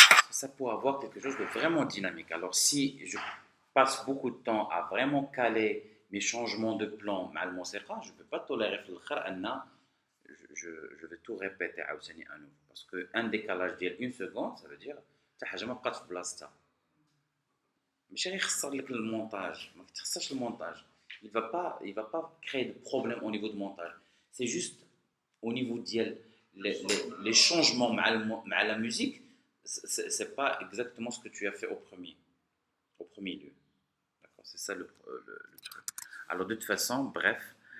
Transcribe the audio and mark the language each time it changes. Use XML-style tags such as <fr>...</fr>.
<fr>Ça pour avoir quelque chose de vraiment dynamique. Alors si je passe beaucoup de temps à vraiment caler mes changements de plan</fr> <ar>مع الموسيقى,</ar> <fr>je ne peux pas tolérer</fr> <ar>في الآخر أن</ar> <fr>je vais tout répéter</fr> <ar>عاوتاني</ar> <fr>à nouveau parce que un décalage</fr> <ar>ديال</ar> <fr>1 seconde ça veut dire</fr> <ar>حتى حاجة ما بقات في بلاصتها. ماشي غير يخسر لك المونتاج, ما كتخسرش المونتاج.</ar> <fr>Il va pas créer de problème au niveau de montage. C'est juste au niveau</fr> <ar>ديال</ar> <fr>les changements</fr> <ar>مع</ar> <fr>la musique. C'est pas exactement ce que tu as fait au premier lieu. D'accord, c'est ça le truc. Alors de toute façon, bref.</fr>